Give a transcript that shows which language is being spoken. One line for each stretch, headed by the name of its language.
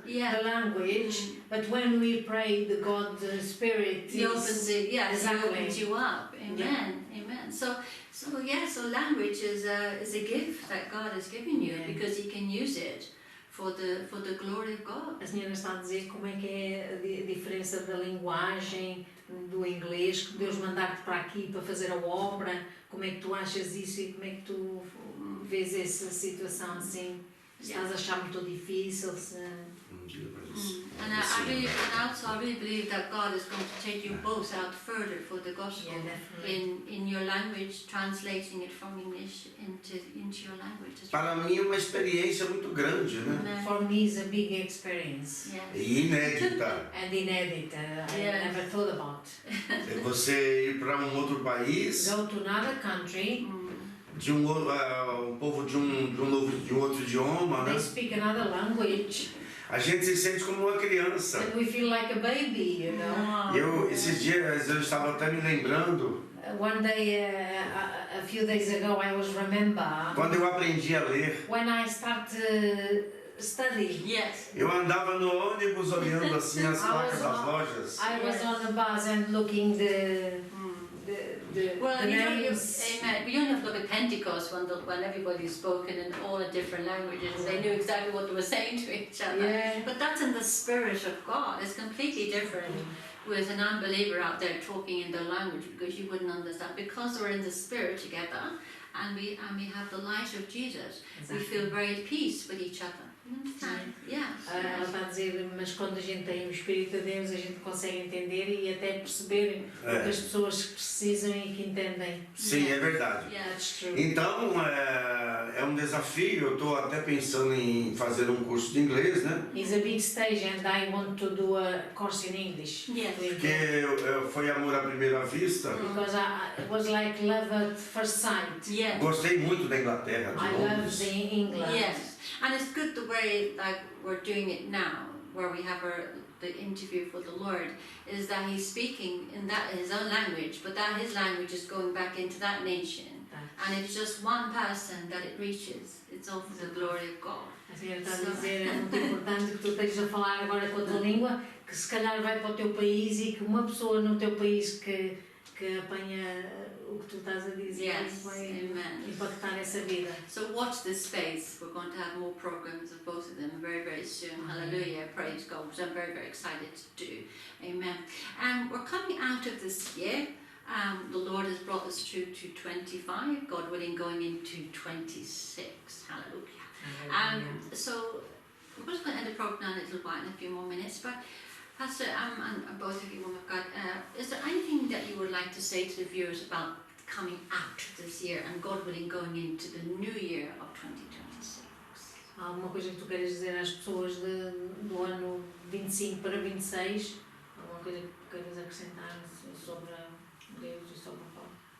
English: Yeah. the language, but when we prayed, the God, the Spirit, He opens it, yes, Exactly. He opens you up. Amen, amen. So language is a gift that God has given you, Yeah. because He can use it for the glory of God.
Portuguese: A senhora está a dizer como é que é a diferença da linguagem, do inglês, que Deus mandar-te para aqui para fazer a obra, como é que tu achas isso e como é que tu vês essa situação assim? Estás a achar muito difícil? Diga pra isso.
English: And I really believe that God is going to take you both out further for the gospel. Yeah, definitely. In your language, translating it from English into your language as well.
Portuguese: Para mim é uma experiência muito grande, né?
English: Amen. For me, it's a big experience Yes.
Portuguese: E inédita.
English: and inedit. I Yes. never thought about.
Portuguese: É você ir para um outro país,
English: Go to another country,
Portuguese: de um povo de um outro idioma, né?
English: they speak another language,
Portuguese: A gente se sente como uma criança.
English: and we feel like a baby, you know.
Portuguese: Esses dias eu estava até me lembrando,
English: One day, a few days ago, I was remember
Portuguese: quando eu aprendi a ler,
English: when I studying. Yes.
Portuguese: eu andava no ônibus olhando assim as placas das lojas.
English: I was Yes. on the bus and looking the Well, the you don't, names. amen. But you only have to look at Pentecost when everybody spoken in all the different languages. They knew exactly what they were saying to each other. Yeah. But that's in the Spirit of God. It's completely different with an unbeliever out there talking in their language, because you wouldn't understand. Because we're in the Spirit together, and we have the light of Jesus, we feel very at peace with each other. You understand? Yes.
Portuguese: Ela está a dizer, mas quando a gente tem o Espírito de Deus, a gente consegue entender e até perceber o que as pessoas precisam e que entendem. Sim, é verdade.
English: Yes. That's true.
Portuguese: Então, é um desafio. Eu estou até pensando em fazer um curso de inglês, né?
English: It's a big stage and I want to do a course in English. Yes.
Portuguese: Porque foi amor à primeira vista.
English: Because it was like love at first sight. Yes.
Portuguese: Gostei muito da Inglaterra, de
English: I love
Portuguese: Londres.
English: the England. Yes, and it's good the way like we're doing it now, where we have the interview for the Lord, is that He's speaking in His own language, but that His language is going back into that nation, and it's just one person that it reaches. It's all for the glory of God.
Portuguese: A senhora está a dizer, é muito importante que tu estejas a falar agora com a tua língua, que se calhar vai para o teu país e que uma pessoa no teu país que apanha o que tu estás a dizer
English: Yes,
Portuguese: vai
English: amen.
Portuguese: impactar essa vida.
English: So watch this space. We're going to have more programs of both of them very, very soon. Hallelujah, praise God, which I'm very, very excited to do. Amen. And we're coming out of this year. The Lord has brought us through to 25, God willing, going into 26. Hallelujah. So we're just going to end the program in a little while, in a few more minutes. But Pastor, and both of you, woman of God, is there anything that you would like to say to the viewers about coming out this year and God willing going into the new year of 2026.
Portuguese: Há alguma coisa que tu queres dizer às pessoas do ano 25 para 26? Alguma coisa que queres acrescentar sobre Deus e sobre o Paulo?